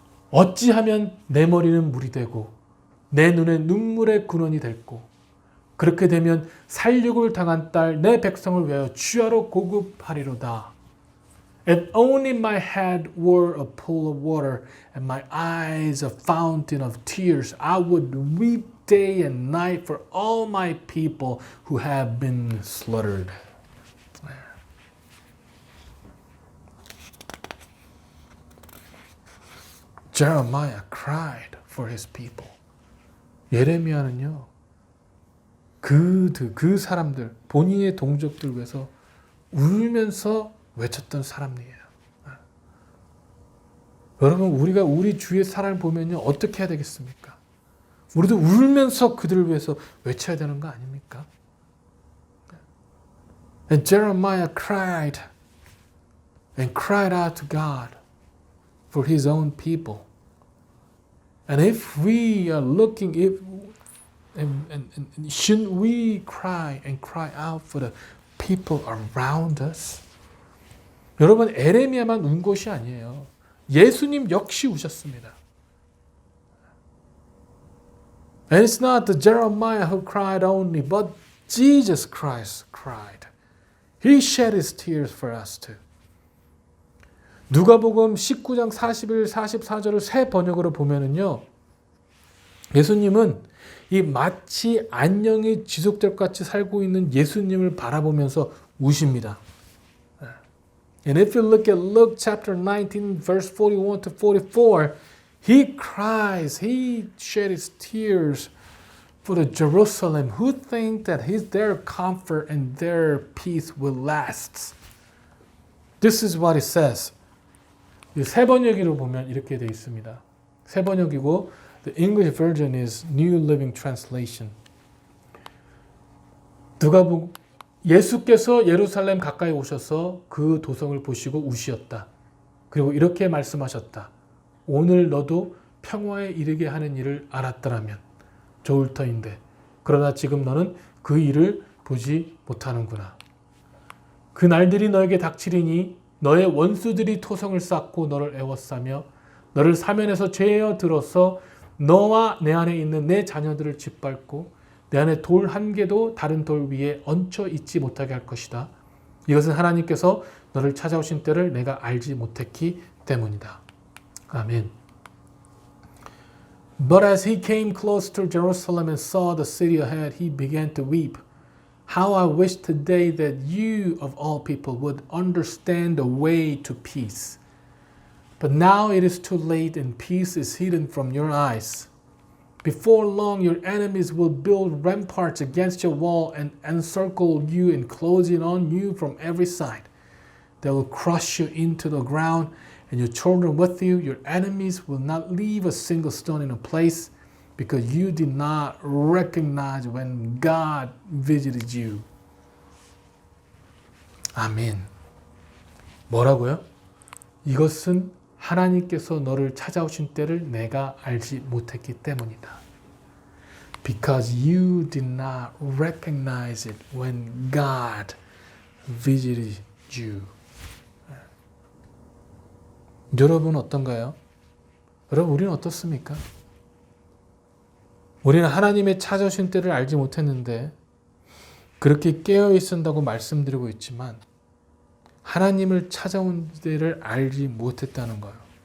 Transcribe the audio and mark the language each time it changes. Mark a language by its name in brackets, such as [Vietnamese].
[Korean] 어찌하면 내 머리는 물이 되고 내 눈에 눈물의 근원이 됐고 그렇게 되면 살육을 당한 딸 내 백성을 위하여 주야로 고급하리로다. [English] If only my head were a pool of water and my eyes a fountain of tears, I would weep day and night for all my people who have been slaughtered. Jeremiah cried for his people. [Korean] 예레미야는요, 그 사람들, 본인의 동족들 위해서 울면서 외쳤던 사람이에요. 여러분, 우리가 우리 주위의 사람을 보면요, 어떻게 해야 되겠습니까? 우리도 울면서 그들을 위해서 외쳐야 되는 거 아닙니까? [English] And Jeremiah cried and cried out to God for his own people. And if we are looking, And shouldn't we cry and cry out for the people around us? [Korean] 여러분, 에레미야만 운 것이 아니에요. 예수님 역시 우셨습니다. [English] And it's not the Jeremiah who cried only, but Jesus Christ cried. He shed his tears for us too. [Korean] 누가복음 19장 41, 44절을 새 번역으로 보면은요. 예수님은 이 마치 안녕이 지속될 것 같이 살고 있는 예수님을 바라보면서 우십니다. [English] And if you look at Luke chapter 19 verse 41 to 44, he cries, he shed his tears for the Jerusalem who think that their comfort and their peace will last. This is what it says. [Korean] 새 번역기로 보면 이렇게 되어 있습니다. 새 번역이고 [English] the English version is New Living Translation. [Korean] 누가복음 예수께서 예루살렘 가까이 오셔서 그 도성을 보시고 우시었다. 그리고 이렇게 말씀하셨다. 오늘 너도 평화에 이르게 하는 일을 알았더라면 좋을 터인데 그러나 지금 너는 그 일을 보지 못하는구나. 그 날들이 너에게 닥치리니 너의 원수들이 토성을 쌓고 너를 애워싸며 너를 사면에서 죄어 들어서 너와 내 안에 있는 내 자녀들을 짓밟고 내 안에 돌 한 개도 다른 돌 위에 얹혀 있지 못하게 할 것이다. 이것은 하나님께서 너를 찾아오신 때를 내가 알지 못했기 때문이다. 아멘. [English] But as he came close to Jerusalem and saw the city ahead, he began to weep. How I wish today that you of all people would understand the way to peace. But now it is too late and peace is hidden from your eyes. Before long, your enemies will build ramparts against your wall and encircle you and close in on you from every side. They will crush you into the ground and your children with you. Your enemies will not leave a single stone in a place because you did not recognize when God visited you. [Korean] 아멘. 뭐라고요? 이것은 하나님께서 너를 찾아오신 때를 내가 알지 못했기 때문이다. [English] Because you did not recognize it when God visited you. [Korean] 여러분 어떤가요? 여러분 우리는 어떻습니까? 우리는 하나님의 찾아오신 때를 알지 못했는데 그렇게 깨어 있었다고 말씀드리고 있지만 하나님을 찾아온 때를 알지 못했다는 거예요.